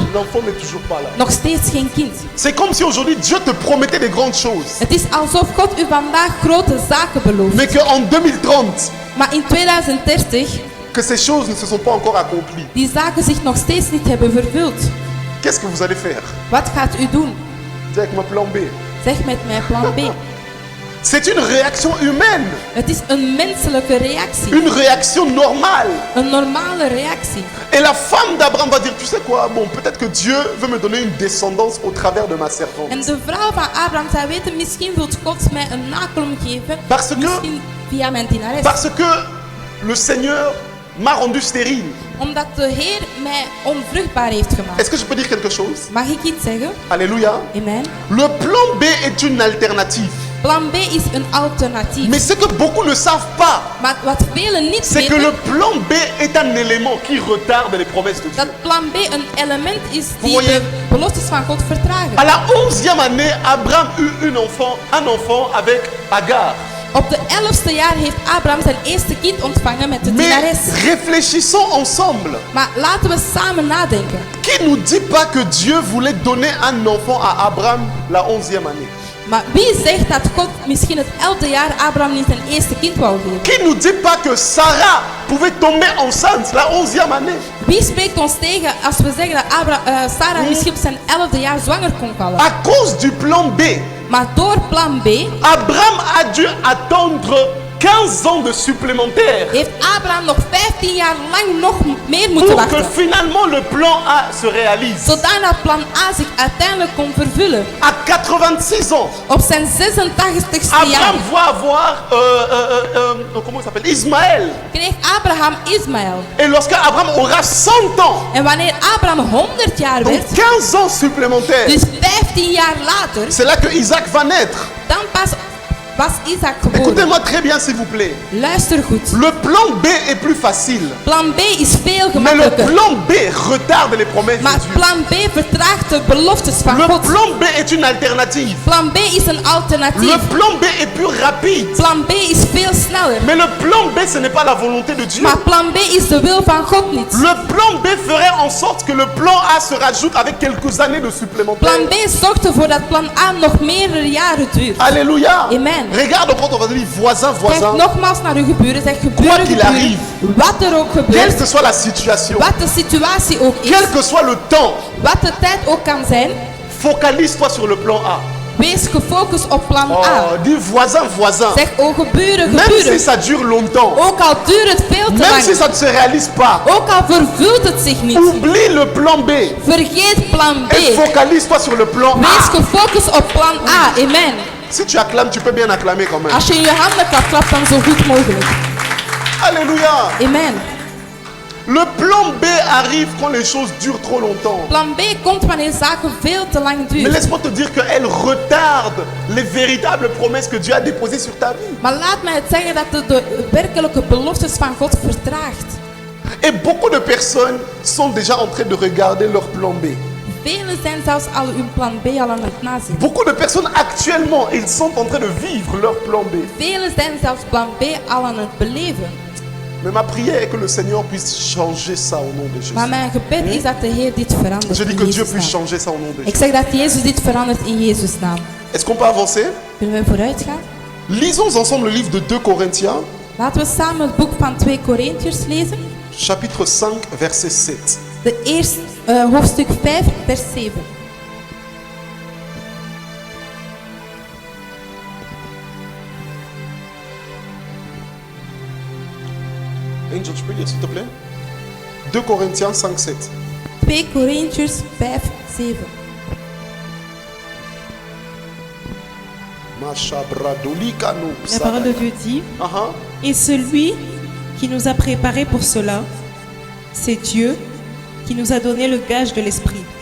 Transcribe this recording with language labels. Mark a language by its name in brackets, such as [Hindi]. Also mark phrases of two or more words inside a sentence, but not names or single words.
[French] l'enfant n'est toujours pas là. [Dutch] nog steeds geen kind. [French] C'est comme si aujourd'hui Dieu te promettait des grandes choses. [Dutch] Het is alsof God u vandaag grote zaken belooft. [French] Mais qu'en 2030, [Dutch] Maar in 2030 [French] que ces choses ne se sont pas encore accomplies. [Dutch] die zaken zich nog steeds niet hebben vervuld. [French] Qu'est-ce que vous allez faire? [Dutch] Wat gaat u doen? [French] Dis avec mon plan B. [Dutch] Zeg met mijn plan B. [French] C'est une réaction humaine, [Dutch] Het is een menselijke reactie. [French] une réaction normale. [Dutch] Een normale reactie. [French] Et la femme d'Abraham va dire, tu sais quoi, bon, peut-être que Dieu veut me donner une descendance au travers de ma servante. [Dutch] En de vrouw van Abraham zou weten, misschien wil God mij een nakomer geven. [French] Parce que- [Dutch] Misschien via mijn dienares. [French] Parce que le Seigneur m'a rendu stérile. [Dutch] Omdat de Heer mij onvruchtbaar heeft gemaakt. [French] Est-ce que je peux dire quelque chose? [Dutch] Mag ik iets zeggen? [French] Alléluia. [Dutch] Amen. [French] Le plan B est une alternative. [Dutch] Plan B is een alternatief. [French] Mais ce que beaucoup ne savent pas, [Dutch] Maar wat velen niet [French] c'est que [Dutch] weten, [French] le plan B est un élément qui retarde les promesses de Dieu. [Dutch] dat plan B een element is die [French] Voyez. [Dutch] de beloftes van God vertragen. [French] À la 11e année, Abraham eut un enfant avec Agar. [Dutch] Op de 11e jaar heeft Abraham zijn eerste kind ontvangen met de [French] Mais [Dutch] dienares. [French] réfléchissons ensemble. [Dutch] Maar laten we samen nadenken. [French] Qui nous dit pas que Dieu voulait donner un enfant à Abraham la 11e année? [Dutch] Maar wie zegt dat God misschien het 11e jaar Abraham niet zijn eerste kind wou geven? [French] Qui nous dit pas que Sarah pouvait tomber enceinte la 11e année? [Dutch] Wie spreekt ons tegen als we zeggen dat Sarah misschien op zijn 11e jaar zwanger kon vallen? [French] À cause du plan B, [Dutch] Maar door plan B [French] Abraham a dû attendre 15 ans de supplémentaire [Dutch] heeft Abraham nog 15 jaar lang nog meer moeten [French] pour que [Dutch] wachten. [French] finalement le plan A se réalise. [Dutch] Zodat plan A zich uiteindelijk kon vervullen. [French] À 86 ans, [Dutch] Op zijn 86e jaar [French] Abraham va avoir, comment il s'appelle, Ismaël. [Dutch] kreeg Abraham Ismaël. [French] Et lorsque Abraham aura 100 ans, [Dutch] En wanneer Abraham 100 jaar [French] donc [Dutch] werd, [French] 15 ans supplémentaires, [Dutch] dus 15 jaar later, [French] c'est là que Isaac va naître. [Dutch] dan pas was Isaac geboren. [French] Écoutez-moi très bien s'il vous plaît. [Dutch] Luister goed. [French] Le plan B est plus facile. [Dutch] Plan B is veel [French] Mais le [Dutch] gemakkelijker. [French] plan B retarde les promesses [Dutch] Maar [French] de Dieu. [Dutch] plan B vertraagt de beloftes van [French] Le [Dutch] God. [French] plan B est une alternative. [Dutch] Plan B is een alternatief. [French] Le plan B est plus rapide. [Dutch] Plan B is veel sneller. [French] Mais le plan B, ce n'est pas la volonté de Dieu. [Dutch] Maar plan B is de wil van God niet. [French] Le plan B ferait en sorte que le plan A se rajoute avec quelques années de supplémentaires. [Dutch] Plan B zorgt ervoor dat plan A nog meerdere jaren duurt. [French] Alléluia. [Dutch] Amen. [French] Regarde encore ton voisin, voisin, [Dutch] Kijk [French] voisin. [Dutch] nogmaals naar uw geburen. Zeg [French] Quoi [Dutch] geburen, [French] qu'il [Dutch] geburen. [French] arrive. [Dutch] Wat er ook [French] Quelle [Dutch] gebeurt. [French] que soit la situation, [Dutch] Wat de situatie ook is. [French] quel que soit le temps, [Dutch] Wat de tijd ook kan zijn. [French] focalise-toi sur le plan A. [Dutch] Wees gefocust op plan A. [French] Oh, dis voisin, voisin. [Dutch] Zeg oh geburen, [French] Même si [Dutch] geburen. [French] ça dure longtemps, [Dutch] Ook al duurt het veel te [French] même si [Dutch] lang. [French] ça ne se réalise pas, [Dutch] Ook al vervult het zich niet. [French] oublie le plan B [Dutch] Vergeet plan B. [French] et focalise-toi sur le plan [Dutch] Wees [French] A. [Dutch] gefocust op plan A. Amen. [French] Si tu acclames, tu peux bien acclamer quand même. [Dutch] Als je in je handen klapt, dan zo goed mogelijk. [French] Alléluia. [Dutch] Amen. [French] Le plan B arrive quand les choses durent trop longtemps. [Dutch] Plan B komt wanneer zaken veel te lang [French] Mais [Dutch] duren. [French] laisse-moi te dire qu'elle retarde les véritables promesses que Dieu a déposées sur ta vie. [Dutch] Maar laat mij het zeggen dat het de werkelijke beloftes van God vertraagt. [French] Et beaucoup de personnes sont déjà en train de regarder leur plan B. [Dutch] Velen zijn zelfs al hun plan B al aan het nazien. [French] Beaucoup de personnes actuellement, ils sont en train de vivre leur plan B. [Dutch] Velen zijn zelfs plan B al aan het beleven. [French] Mais ma prière est que le Seigneur puisse changer ça au nom de Jésus. [Dutch] Maar mijn gebed is dat de Heer dit verandert [French] Je dis [Dutch] in [French] que Dieu [Dutch] Jezus' [French] puisse [Dutch] naam. [French] changer ça au nom de [Dutch] Ik [French] Jésus. [Dutch] zeg dat Jezus dit verandert in Jezus' naam. [French] Est-ce qu'on peut avancer? [Dutch] Kunnen we vooruit gaan? [French] Lisons ensemble le livre de 2 Corinthiens, [Dutch] Laten we samen het boek van 2 Korintiërs lezen. [French] chapitre 5, verset 7. [Dutch] De eerste hoofdstuk 5, vers 7. [French] Angel, tu peux lire s'il te plaît? 2 Corinthiens 5, 7. [Dutch] 2 Korintiërs 5, 7. Mashabradolikanou, [French] La parole de Dieu dit, Uh-huh. et celui qui nous a préparés pour cela, c'est Dieu qui nous a donné le gage de l'Esprit.